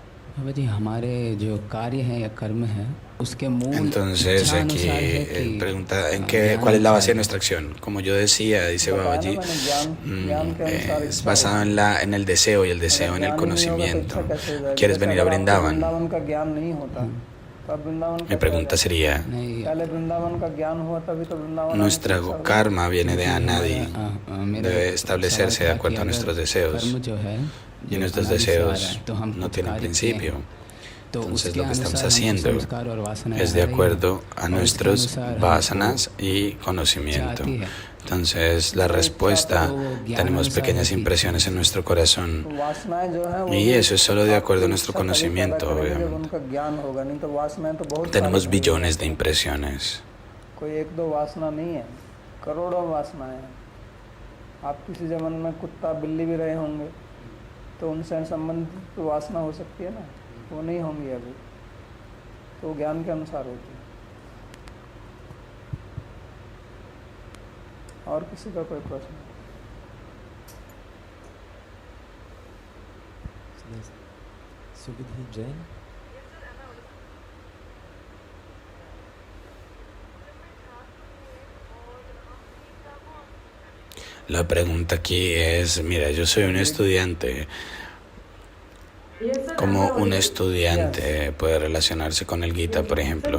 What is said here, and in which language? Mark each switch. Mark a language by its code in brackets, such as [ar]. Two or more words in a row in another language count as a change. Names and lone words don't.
[hi] बाबा जी हमारे जो कार्य हैं या कर्म हैं उसके मूल [es] Entonces [hi] इच्छा [es] aquí [hi] अनुसार है कि [es] pregunta [hi] ज्ञान [es] cuál es la [hi] इच्छा [es] base de [hi] है। [es] nuestra acción. Como yo decía, dice [hi] बताया ना [es] Babaji, [hi] मैंने, ज्ञान के अनुसार [es] es [hi] इच्छा [es] basado [hi] होती है। [es] en el deseo y el [hi] अगर [es] deseo en el [hi] ज्ञान ही नहीं होगा तो [es] conocimiento. [hi] इच्छा कैसे हो जाएगी? [es] ¿Quieres [hi] जैसे [es] venir a [hi] अगर आपको [es] Brindavan? [hi] वृंदावन का ज्ञान नहीं होता तो आप वृंदावन [es] Mi [hi] कैसे आ [es] pregunta [hi] जाते? [es] sería, [hi] नहीं पहले वृंदावन का ज्ञान हुआ तभी तो वृंदावन आने की [es] nuestro [hi] इच्छा हुई। [es] karma viene de [hi] क्योंकि [es] Anadi, [hi] मेरा [es] debe [hi] एक [es] establecerse [hi] सवाल [es] de [hi] था [es] acuerdo [hi] कि [es] a nuestros [hi] अगर [es] deseos. [hi] कर्म जो है [es] Y [hi] जो [es] nuestros [hi] अनादि से आ रहा [es] deseos [hi] है तो हम [es] no [hi] कुछ [es] tienen [hi] कार्य किए [es] principio. [hi] हैं तो [es] Entonces [hi] उसके [es] lo que estamos [hi] अनुसार हमको [es] haciendo [hi] संस्कार और वासनाएं [es] es [hi] आ [es] de [hi] रही हैं [es] acuerdo a [hi] और उसके [es] nuestros [hi] अनुसार [es] vasanas [hi] हमको [es] y [hi] इच्छा [es] conocimiento. [hi] आती है। [es] Entonces la [hi] तो इच्छा तो [es] respuesta, [hi] ज्ञान [es] tenemos [hi] अनुसार है [es] pequeñas [hi] कि [es] impresiones en nuestro corazón [hi] वासनाएं जो है वो [es] y [hi] भी [es] eso es solo de acuerdo a [hi] आपकी [es] nuestro [hi] इच्छा तभी पैदा [es] conocimiento, [hi] करेगी जब [es] obviamente. [hi] उनका ज्ञान होगा, नहीं तो वासनाएं तो बहुत [es] Tenemos [hi] सारी होंगी [es] billones de [hi] आपको। [es] impresiones. [hi] कोई एक दो वासना नहीं है, करोड़ों वासनाएं हैं। आप किसी जन्म में कुत्ता बिल्ली भी रहे होंगे तो उनसे संबंधित तो वासना हो सकती है ना, वो नहीं होंगी अभी, तो वो ज्ञान के अनुसार होती है। और किसी का कोई प्रश्न? सुविधि जैन। [es] La pregunta aquí es, mira, yo soy un estudiante. ¿Cómo un estudiante puede relacionarse con el Gita, por ejemplo?